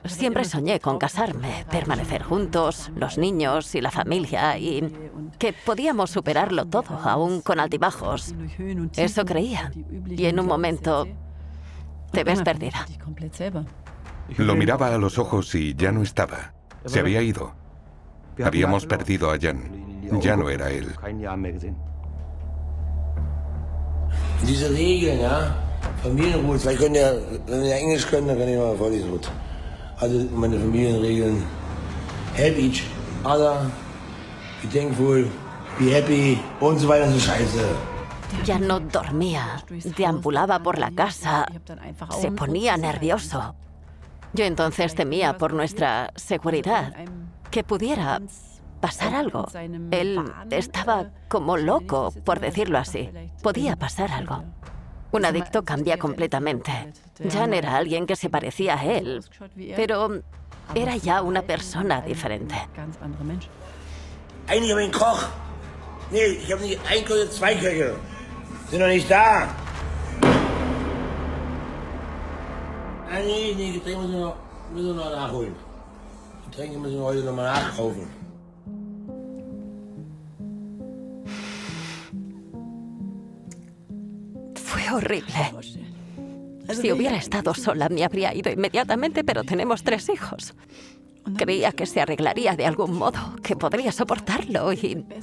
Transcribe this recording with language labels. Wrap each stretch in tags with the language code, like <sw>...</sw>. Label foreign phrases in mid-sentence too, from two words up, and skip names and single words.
<es>Siempre soñé con casarme, permanecer juntos, los niños y la familia, y que podíamos superarlo todo, aún con altibajos. Eso creía. Y en un momento te ves perdida. Lo miraba a los ojos y ya no estaba. Se había ido. Habíamos perdido a Jan. Ya no era él.</es> <de>Diese Regeln, ja, Familienruhe, vielleicht wenn ihr Englisch könnt, dann kann ich mal vorlesen. Gut. Also meine Familienregeln.</de> <en>Help each other, be thankful, be happy</en> <de>und so weiter und so Scheiße.</de> <es>Ya no dormía, deambulaba por la casa, se ponía nervioso. Yo entonces temía por nuestra seguridad, que pudiera pasar algo. Él estaba como loco, por decirlo así. Podía pasar algo. Un adicto cambia completamente. Jan era alguien que se parecía a él, pero era ya una persona diferente.</es> <de>Eigentlich habe ich einen Koch. Nee, ich habe nicht einen Koch, sondern zwei Köche. Sind noch nicht da. Ah, nee, Getränke müssen wir noch nachholen. Getränke müssen wir heute noch mal nachkaufen.</de> <es>Fue horrible. Si hubiera estado sola, me habría ido inmediatamente, pero tenemos 3 hijos. Creía que se arreglaría de algún modo, que podría soportarlo y...</es>